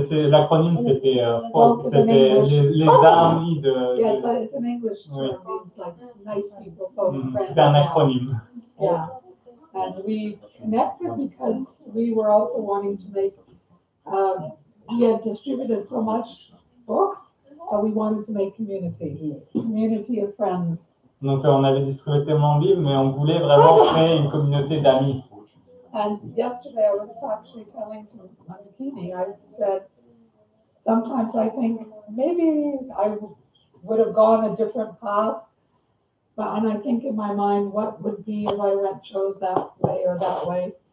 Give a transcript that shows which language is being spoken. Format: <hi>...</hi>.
<fr>L'acronyme c'était FOLK, c'était les amis de.</fr> <en>Yeah, it's an English term. It means like nice people, folk, friends.</en> <fr>C'était un acronyme.</fr> <en>Yeah, and we connected because we were also wanting to make. We had distributed so much books, but we wanted to make community of friends.</en> <fr>Donc on avait distribué tellement de livres, mais on voulait vraiment créer une communauté d'amis.</fr> <en>And yesterday I was actually telling to Mandakini, I said, sometimes I think maybe I would have gone a different path, and I think in my mind, what would be if I chose that way or that way.</en>